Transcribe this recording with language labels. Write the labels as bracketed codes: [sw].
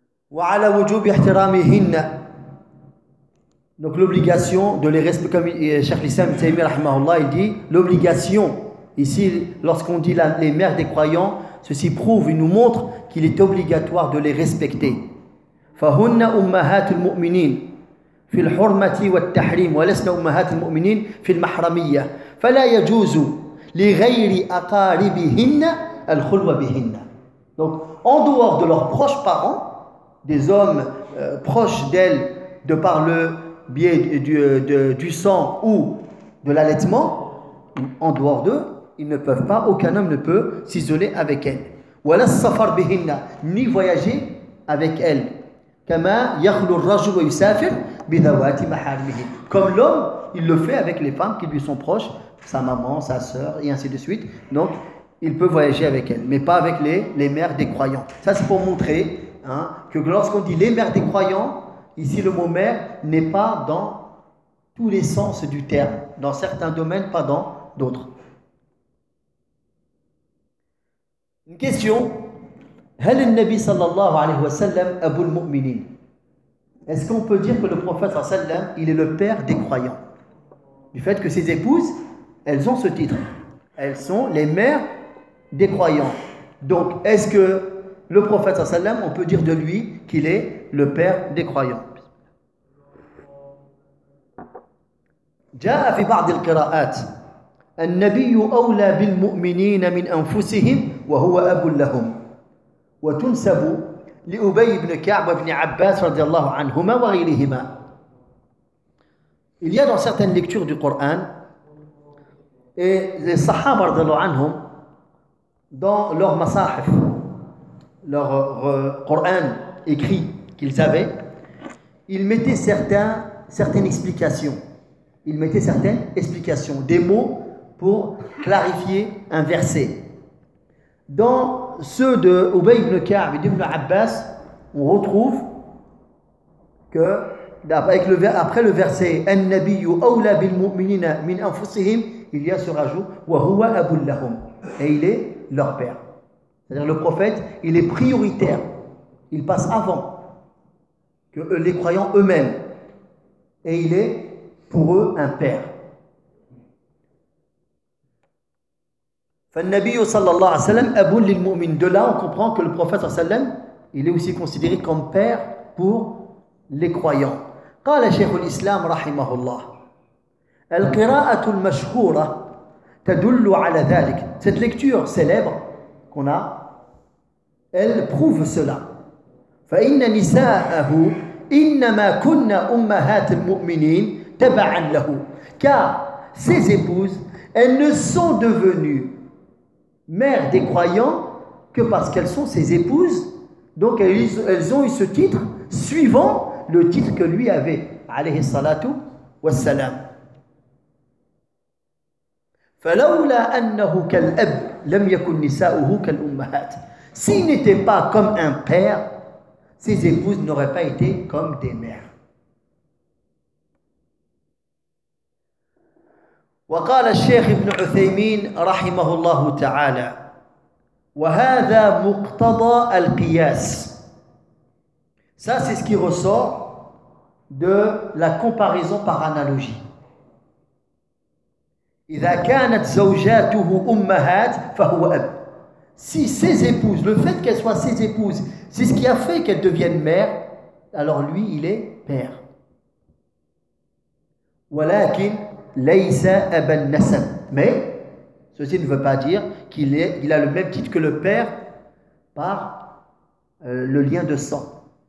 [ar] وَعَلَى وَجُوبِ احْتِرَامِهِنَّ. [fr] Donc l'obligation de les respecter, comme Cheikh l'Islam Ibn Taymiyyah rahimahullah, il dit, l'obligation, ici, lorsqu'on dit les mères des croyants, ceci prouve, il nous montre qu'il est obligatoire de les respecter. [ar] فَهُنَّ أُمَّهَاتُ الْمُؤْمِنِينَ في الحرمة والتحريم ولسنا أمهات المؤمنين في المحرمية فلا يجوز لغير أقاربهن الخلوة بهن. [fr] Donc en dehors de leurs proches parents, des hommes proches d'elles de par le biais du sang ou de l'allaitement, en dehors d'eux, ils ne peuvent pas, aucun homme ne peut s'isoler avec elles. [ar] ولا السفر بهن, [fr] ni voyager avec elles. [ar] كما يخلو الرجل ويسافر بذوات محارمه. [fr] Comme l'homme, il le fait avec les femmes qui lui sont proches, sa maman, sa sœur, et ainsi de suite. Donc, il peut voyager avec elles, mais pas avec les mères des croyants. Ça, c'est pour montrer que lorsqu'on dit les mères des croyants, ici, le mot mère n'est pas dans tous les sens du terme. Dans certains domaines, pas dans d'autres. Une question. [ar] هل النبي صلى الله عليه وسلم أبو المؤمنين؟ [fr] Est-ce qu'on peut dire que le prophète sallam, il est le père des croyants? Du fait que ses épouses, elles ont ce titre. Elles sont les mères des croyants. Donc, est-ce que le prophète sallam, on peut dire de lui qu'il est le père des croyants? [ar] جاء في بعض القراءات النبي أولى بالمؤمنين من أنفسهم وهو أب لهم. وتنسب لأبي بن كعب وابن عباس رضي الله عنهما وغيرهما. [fr] Il y a dans certaines lectures du Coran, et les Sahaba رضي الله عنهم, dans leur masahif, leur Coran écrit qu'ils avaient, ils mettaient certaines explications. Ils mettaient certaines explications, des mots pour clarifier un verset. Dans ceux de Ubay ibn Ka'b et d'Ibn Abbas, on retrouve que après le verset [ar] An-Nabiyyu awla bil mu'minina min anfusihim, [fr] il y a ce rajout [ar] wa huwa abul lahum, [fr] et il est leur père. C'est-à-dire le prophète, il est prioritaire. Il passe avant que les croyants eux-mêmes, et il est pour eux un père. [ar] فالنبي صلى الله عليه وسلم أب للمؤمن. [fr] De là, on comprend que le prophète صلى الله عليه وسلم, il est aussi considéré comme père pour les croyants. [ar] قال شيخ الإسلام رحمه الله القراءة المشهورة تدل على ذلك. [fr] Cette lecture célèbre qu'on a, elle prouve cela. [ar] فإن نساءه إنما كن أمهات المؤمنين تبعا له. [fr] Car ses épouses, elles ne sont devenues mère des croyants que parce qu'elles sont ses épouses, donc elles ont eu ce titre suivant le titre que lui avait alayhi salatu wassalam. [ar] فلولا أنه كالأب لم يكن نساؤه كالأمهات. [fr] S'il n'était pas comme un père, ses épouses n'auraient pas été comme des mères. [ar] وقال الشيخ ابن عثيمين رحمه الله تعالى وهذا مقتضى القياس. [fr] Ça c'est ce qui ressort de la comparaison par analogie. [ar] إذا كانت زوجاته أمهات فهو أب. [fr] Si ses épouses, le fait qu'elles soient ses épouses, c'est ce qui a fait qu'elles deviennent mères, alors lui, il est père. [ar] ولكن ليس أب النسب. [fr] Mais ceci ne veut pas dire qu'il est, il a le même titre que le père par le lien de sang.